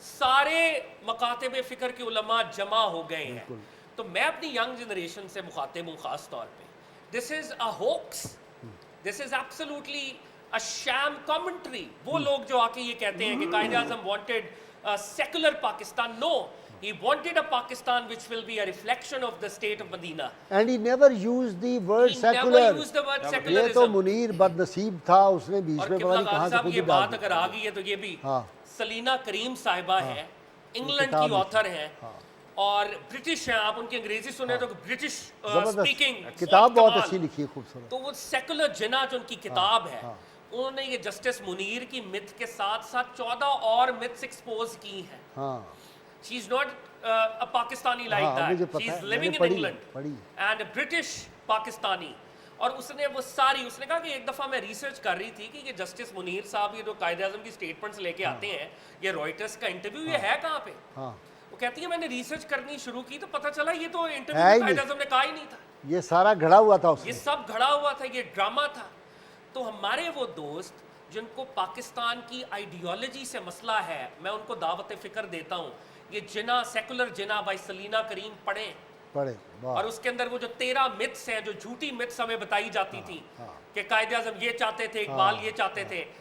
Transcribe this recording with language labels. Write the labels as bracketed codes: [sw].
[ur] سارے مکاتب فکر کے علماء جمع ہو گئے ہیں. تو میں اپنی ینگ جنریشن سے مخاطب ہوں خاص طور پہ. [en] This is a hoax, this is absolutely a sham commentary. [ur] وہ لوگ جو آ کے یہ کہتے ہیں کہ Quaid Azam [en] wanted a secular Pakistan. No, he wanted a Pakistan which will be a reflection of the state of Medina. And he never used the word secular. He never used the word secularism. [ur] یہ تو منیر بد نصیب تھا, اس نے بیچ میں پتہ نہیں کہاں سے خود ہی ڈال بات اگر آ گئی ہے تو یہ بھی سلینا کریم صاحبہ ہیں, انگلینڈ کی آتھر ہیں اور برٹش ہیں. آپ ان کی انگریزی سنیں تو [en] British speaking [ur] کتاب بہت اچھی لکھی, خوبصورت. تو وہ سیکولر جنا جو ان کی کتاب ہے, انہوں نے یہ جسٹس منیر کی مت کے ساتھ ساتھ 14 اور متس ایکسپوز کی ہیں. [en] She is not a Pakistani like that. She is living in England and a British Pakistani. [ur] اور اس نے وہ ساری, اس نے کہا کہ ایک دفعہ میں ریسرچ کر رہی تھی کہ یہ جسٹس منیر صاحب یہ جو قائد اعظم کی سٹیٹمنٹس لے کے آتے ہیں, یہ رائٹرز کا انٹرویو یہ ہے کہاں پہ؟ وہ کہتی ہے میں نے ریسرچ کرنی شروع کی تو پتہ چلا یہ تو انٹرویو قائد اعظم نے کہا ہی نہیں تھا, یہ سارا گھڑا ہوا تھا, یہ سب گھڑا ہوا تھا, یہ ڈرامہ تھا. تو ہمارے وہ دوست جن کو پاکستان کی آئیڈیالوجی سے مسئلہ ہے, میں ان کو دعوت فکر دیتا ہوں, یہ جنا سیکولر جنا بائی سلینا کریم پڑھیں, اور اس کے اندر وہ جو 13 متس ہیں, جو جھوٹی متس ہمیں بتائی جاتی تھی کہ قائد اعظم یہ چاہتے تھے, اقبال یہ چاہتے تھے.